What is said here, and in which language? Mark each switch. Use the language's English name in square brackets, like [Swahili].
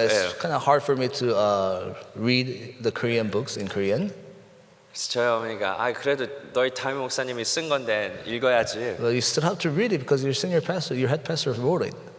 [English] It's kind of hard for me to read the Korean books in Korean. [Korean] 그래서 저희 어머니가 그래도 너희 담임 목사님이 쓴 건데 읽어야지. [English] But you still have to read it because your senior pastor, your head pastor wrote it.